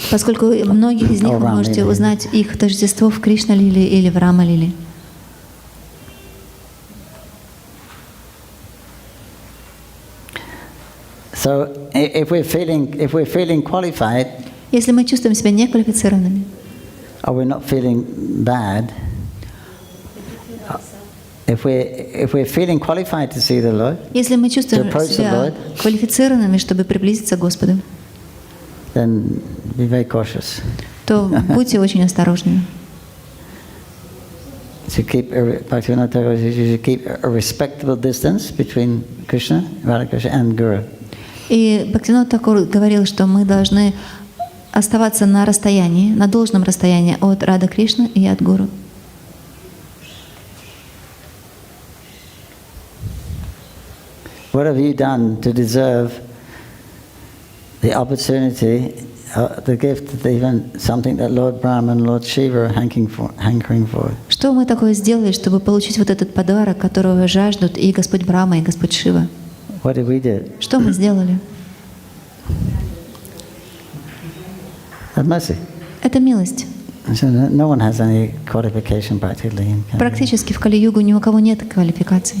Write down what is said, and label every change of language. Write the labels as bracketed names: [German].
[Russian] Поскольку многих из них вы можете узнать их тождество в Кришна-лиле или в Рама-лиле. [English] So if we're feeling qualified, [Russian] Если мы чувствуем себя неквалифицированными, [English] or we're not feeling bad, if we're feeling qualified to see the Lord, [Russian] Если мы чувствуем [English] To approach the [Russian] себя [English] Lord. [Russian] квалифицированными, чтобы приблизиться к Господу, [English] then be very cautious. [Russian] то будьте очень осторожными. [English] To keep Bhaktivinoda Thakur says you should keep a respectable distance between Krishna, Radha Krishna, and Guru. [Russian] И Бхактивинода Тхакур говорил, что мы должны оставаться на расстоянии, на должном расстоянии от Рады Кришны и от Гуру. [English] What have you done to deserve the opportunity, the gift, even something that Lord Brahma and Lord Shiva are hankering for? [Russian] Что мы такое сделали, чтобы получить вот этот подарок, которого жаждут и Господь Брахма, и Господь Шива? [English] What did we do? [Russian] Что мы сделали? [English] Have mercy. [Russian] Это милость. [English] So no one has any qualification practically. In Kali. [Russian] Практически в Кали-югу ни у кого нет квалификаций.